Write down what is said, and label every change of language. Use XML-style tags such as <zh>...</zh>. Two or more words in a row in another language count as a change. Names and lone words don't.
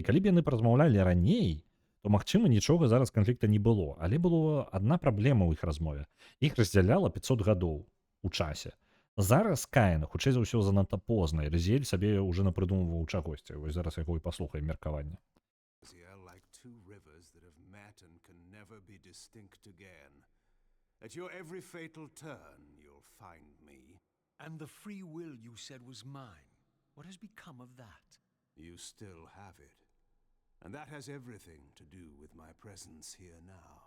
<be>Калі б яны празмаўлялі раней, то, магчыма, нічога зараз канфлікта не было. Але была адна праблема ў іх размове. Іх раздзяляла 500 гадоў у часе. Зараз Каін, хутчэй за ўсё, занадта позна, і Разіэль сабе ўжо напрыдумваў чагосьці. Вось зараз яго і паслухаем меркаванне.</be> <en>Here like two rivers that have met and can never be distinct again. At your every fatal turn, you'll find me. And the free will you said was mine. What has become of that? You still have it. And that has everything to do with my presence here now.</en>